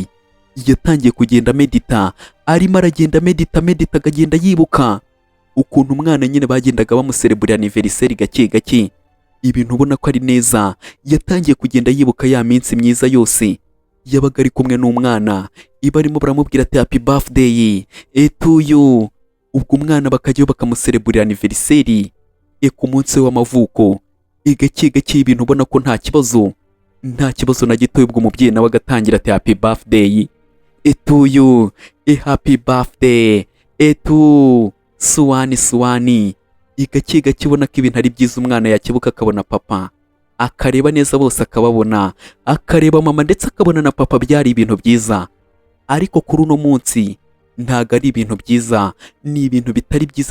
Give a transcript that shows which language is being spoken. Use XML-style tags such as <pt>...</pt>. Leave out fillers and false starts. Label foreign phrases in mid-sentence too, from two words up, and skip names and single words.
<rw>Yatangiye kugenda medita, arimo aragenda medita akagenda yibuka ukuntu umwana nyine bagendaga bamuserebura anniversaire gake, ibintu ubona ko ari neza. Yatangiye kugenda yibuka ya minsi myiza yose yabaga ari kumwe n'umwana, barimo baramubwira ati</rw> <en>happy birthday to you.</en> <rw>Ubwo umwana bakajyayo bakamuserebura anniversaire ku munsi w'amavuko, gake ibintu ubona ko nta kibazo na gito. Ubwo umubyeyi nawe agatangira ati</rw> <en>happy birthday to you, happy birthday to suwani.</en> <rw>Gake ubona ko ibintu ari byiza. Umwana yakibuka akabona papa, akareba neza bose akababona, akareba mama ndetse akabona na papa, byari ibintu byiza. Ariko kuri uno munsi ntago ari ibintu byiza, ni ibintu bitari byiza.</rw>